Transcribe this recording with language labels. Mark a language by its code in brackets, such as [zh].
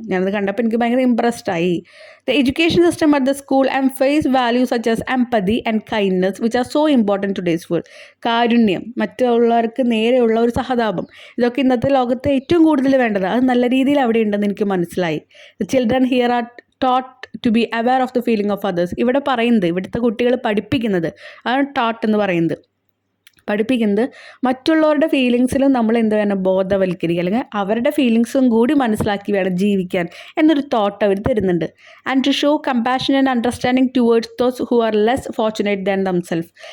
[ml] ഞാനത് കണ്ടപ്പോൾ എനിക്ക് ഭയങ്കര ഇംപ്രസ്ഡ് ആയി. [en] The education system at the school emphasize values such as empathy and kindness which are so important today's world. [ml] കാരുണ്യം, മറ്റുള്ളവർക്ക് നേരെയുള്ള ഒരു സഹതാപം, ഇതൊക്കെ ഇന്നത്തെ ലോകത്ത് ഏറ്റവും കൂടുതൽ വേണ്ടത്. അത് നല്ല രീതിയിൽ അവിടെ ഉണ്ടെന്ന് എനിക്ക് മനസ്സിലായി. [en] The children here are taught to be aware of the feeling of others. [ml] ഇവിടെ പറയുന്നത്, ഇവിടുത്തെ കുട്ടികൾ പഠിപ്പിക്കുന്നത് അതാണ് taught എന്ന് പറയുന്നത്. പഠിപ്പിക്കുന്നത് മറ്റുള്ളവരുടെ ഫീലിങ്സിലും നമ്മൾ എന്ത് വേണം, ബോധവൽക്കരിക്കുക, അല്ലെങ്കിൽ അവരുടെ ഫീലിങ്സും കൂടി മനസ്സിലാക്കി വേണം ജീവിക്കാൻ എന്നൊരു തോട്ട് അവർ തരുന്നുണ്ട്. [en] And to show compassion and understanding towards those who are less fortunate than themself.